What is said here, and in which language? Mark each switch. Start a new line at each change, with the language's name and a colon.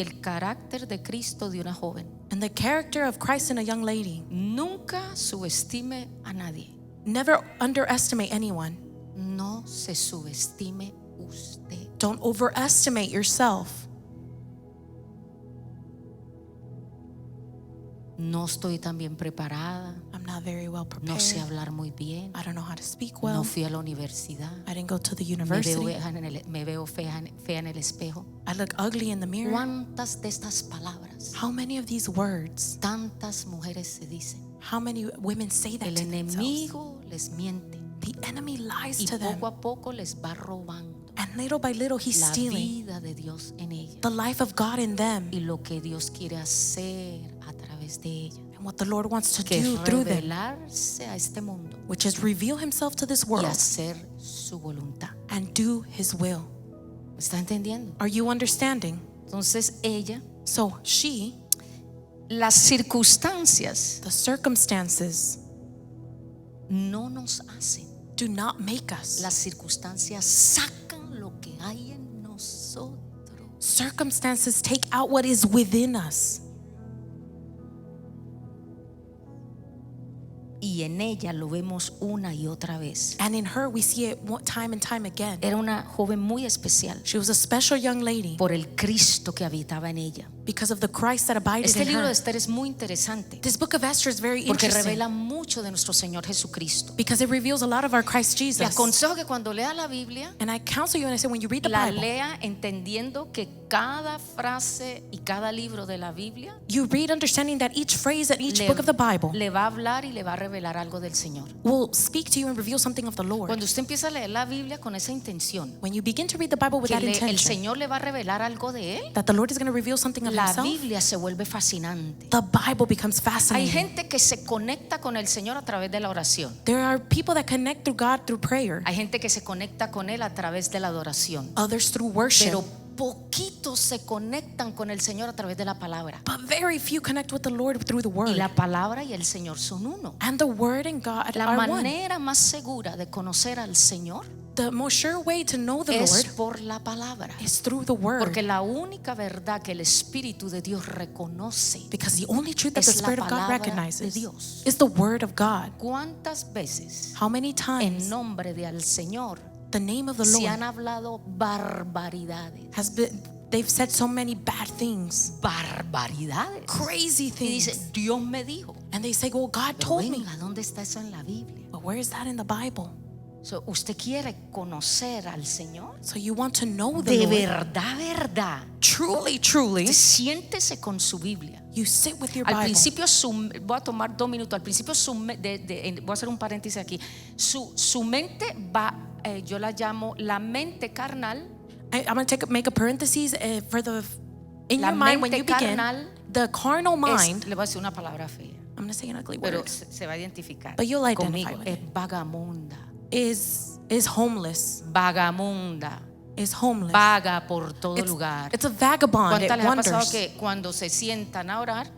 Spanish: el carácter de Cristo de una joven.
English: and the character of Christ in a young lady.
Spanish: Nunca subestime a nadie.
English: Never underestimate anyone.
Spanish: No se subestime usted.
English: Don't overestimate yourself.
Spanish: No estoy tan bien preparada.
English: I'm not very well
Spanish: No sé
English: prepared.
Spanish: hablar muy bien.
English: I don't know how to speak
Spanish: No
English: well.
Spanish: fui a la universidad.
English: I didn't go to the
Spanish: Me veo,
English: university.
Spanish: me veo fea en el espejo.
English: I look ugly in the mirror.
Spanish: ¿Cuántas de estas palabras,
English: How many of these words,
Spanish: tantas mujeres se dicen?
English: how many women say that
Spanish: El
English: to themselves?
Spanish: enemigo les miente
English: The enemy lies
Spanish: y
English: to them.
Spanish: poco a poco les va robando
English: And little by little, he's
Spanish: la
English: stealing
Spanish: vida de Dios en ella
English: the life of God in them
Spanish: y lo que Dios quiere hacer a través de ella,
English: and what the Lord wants to
Spanish: que
English: do
Spanish: es
English: through them,
Spanish: revelarse a este mundo
English: which is reveal himself to this
Spanish: y
English: world
Spanish: hacer su voluntad.
English: and do his will.
Spanish: ¿Me está entendiendo?
English: Are you understanding?
Spanish: Entonces ella,
English: So she,
Spanish: las circunstancias
English: the circumstances
Spanish: no nos hacen.
English: do not make us.
Spanish: Las circunstancias sacan lo que hay en nosotros.
English: Circumstances take out what is within us.
Spanish: Y en ella lo vemos una y otra vez.
English: And in her, we see it time and time again.
Spanish: Era una joven muy especial
English: She was a special young lady
Spanish: por el Cristo que habitaba en ella.
English: because of the Christ that abided
Spanish: Este
English: in
Spanish: libro de
English: her.
Spanish: Esther es muy interesante
English: This book of Esther is very
Spanish: porque
English: interesting
Spanish: revela mucho de nuestro Señor Jesucristo.
English: because it reveals a lot of our Christ
Spanish: Te
English: Jesus.
Spanish: aconsejo que cuando lea la Biblia,
English: And I counsel you and I say, when you read the
Spanish: la
English: Bible,
Spanish: lea entendiendo que cada frase y cada libro de la Biblia
English: you read understanding that each phrase and each book of the Bible
Spanish: le va a hablar y le va a revelar algo del Señor.
English: will speak to you and reveal something of the Lord.
Spanish: Cuando usted empieza a leer la Biblia con esa intención,
English: When you begin to read the Bible with
Spanish: que
English: that
Spanish: el
English: intention,
Spanish: Señor le va a revelar algo de él,
English: that the Lord is going to reveal something of
Spanish: la
English: himself,
Spanish: Biblia se vuelve fascinante.
English: the Bible becomes
Spanish: Hay
English: fascinating.
Spanish: gente que se conecta con el Señor a través de la oración.
English: There are people that connect through God through prayer,
Spanish: Hay gente que se conecta con él a través de la adoración.
English: others through worship,
Spanish: Pero poquitos se conectan con el Señor a través de la palabra.
English: but very few connect with the Lord through the
Spanish: Y
English: Word.
Spanish: la palabra y el Señor son uno.
English: And the Word and God
Spanish: La
English: are one.
Spanish: manera más segura de conocer al Señor
English: The most sure way to know the
Spanish: es
English: Lord
Spanish: por la palabra.
English: is through the Word,
Spanish: Porque la única verdad que el Espíritu de Dios reconoce
English: because the only truth that the
Spanish: es la
English: Spirit of God
Spanish: palabra de
English: recognizes
Spanish: Dios.
English: is the Word of God.
Spanish: ¿Cuántas veces
English: How many
Spanish: en
English: times
Spanish: nombre de al Señor
English: the name of the
Spanish: se
English: Lord
Spanish: han hablado barbaridades?
English: has been, they've said so many bad things,
Spanish: Barbaridades.
English: crazy
Spanish: Y
English: things,
Spanish: dice, Dios me dijo.
English: and they say, well, God
Spanish: Pero
English: told me.
Spanish: venga, ¿dónde está eso en la Biblia?
English: But where is that in the Bible?
Spanish: So, ¿usted quiere conocer al Señor?
English: So you want to know the
Spanish: De
English: Lord.
Spanish: verdad.
English: Truly, truly,
Spanish: Siéntese con su Biblia.
English: you sit with your
Spanish: Al
English: Bible.
Spanish: principio, voy a tomar 2 minutos. Al principio, voy a hacer un paréntesis aquí. Su mente va, yo la llamo la mente carnal.
English: I'm going to make a parenthesis for the in
Spanish: La
English: your mind when
Spanish: mente
English: you begin.
Spanish: carnal
English: The carnal mind.
Spanish: Le voy a decir una palabra fea,
English: I'm going to say an ugly
Spanish: pero
English: word.
Spanish: se va a identificar
English: But you'll identify
Spanish: conmigo.
English: with
Spanish: Es
English: it.
Spanish: vagamunda.
English: Is homeless.
Spanish: Vagamunda.
English: Is homeless.
Spanish: Vaga por todo lugar.
English: It's a vagabond. It
Spanish: ¿Cuántas les ha pasado
English: wanders.
Spanish: que cuando se sientan a orar